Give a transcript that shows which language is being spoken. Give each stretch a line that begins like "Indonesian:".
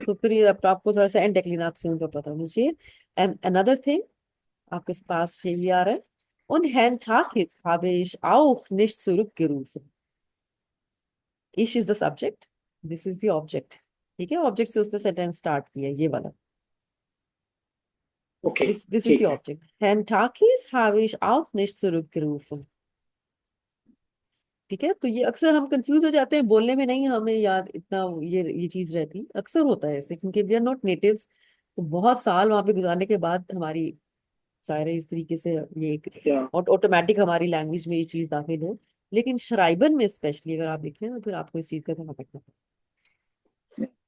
Hindi: तो फिर ये अब आपको थोड़ा सा एंड डिक्लिनाशन का पता होना चाहिए।
English: and another thing
Hindi: आपके पास ये भी आ रहा है,
German: und Herrn Takis habe ich auch nicht zurückgerufen।
English: Ich is the subject, this is the object।
Hindi: ठीक है, ऑब्जेक्ट से उसने सेंटेंस स्टार्ट किया ये वाला।
English: okay, This is the
Hindi: ठीक है।
English: object।
German: Herrn Takis habe ich auch nicht zurückgerufen।
Hindi: ठीक है, तो ये अक्सर हम कंफ्यूज हो जाते हैं बोलने में, नहीं हमें याद इतना ये चीज रहती अक्सर होता है ऐसे, क्योंकि
English: We are not natives.
Hindi: तो बहुत साल वहां पे गुजारने के बाद हमारी सारे इस तरीके से ये एक या ऑटोमेटिक हमारी लैंग्वेज में ये चीज दाखिल हो। लेकिन श्राइबन में स्पेशली अगर आप देखें तो फिर आपको इस चीज का ध्यान रखना है।